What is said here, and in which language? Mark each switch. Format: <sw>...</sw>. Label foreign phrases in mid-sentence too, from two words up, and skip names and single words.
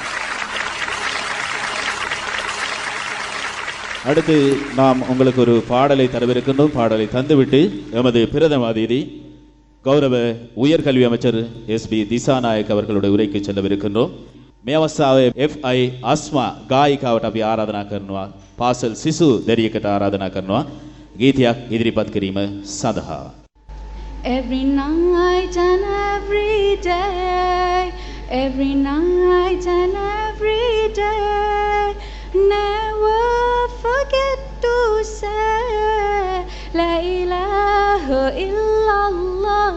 <ta>அடுத்து நாம் உங்களுக்கு ஒரு பாடலை தரவிருக்கின்றோம். பாடலை தந்துவிட்டு எமது பிரதம அதிதி கௌரவ உயர்கல்வி அமைச்சர் எஸ்பி திசாநாயக் அவர்களுடைய உரைக்கு செல்லவிருக்கின்றோம்.</ta> <si>மேவசாவே FI අස්මා ගායිකාවට අපි ආරාධනා කරනවා. පාසල් සිසු දැරියකට ආරාධනා කරනවා ගීතයක් ඉදිරිපත් කිරීම සඳහා.</si> <en>Every night and every day, every night and every day, never forget to say</en> <ar>لا إله إلا الله.</ar>